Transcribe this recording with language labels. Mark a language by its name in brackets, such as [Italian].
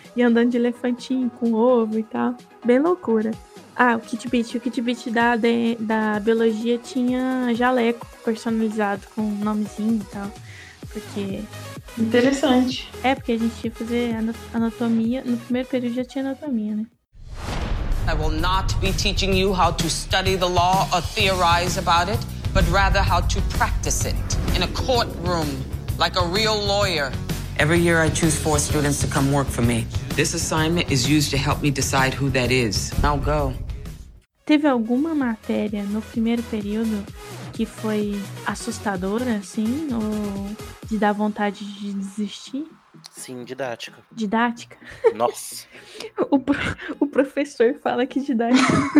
[Portuguese] E andando de elefantinho com ovo e tal. Bem loucura. Ah, o kit bit da biologia tinha jaleco personalizado com o nomezinho e tal. Porque... Interessante. É, porque a gente ia fazer anatomia, no primeiro período já tinha anatomia, né? [English] I will not be teaching you how to study the law or theorize about it, but rather how to practice it in a courtroom, like a real lawyer. Every year I choose 4 students to come work for me. This assignment is used to help me decide who that is. Now go. [Portuguese] Teve alguma matéria no primeiro período que foi assustadora, assim, ou de dar vontade de desistir? Sim, didática. Didática? Nossa. O professor fala que didática.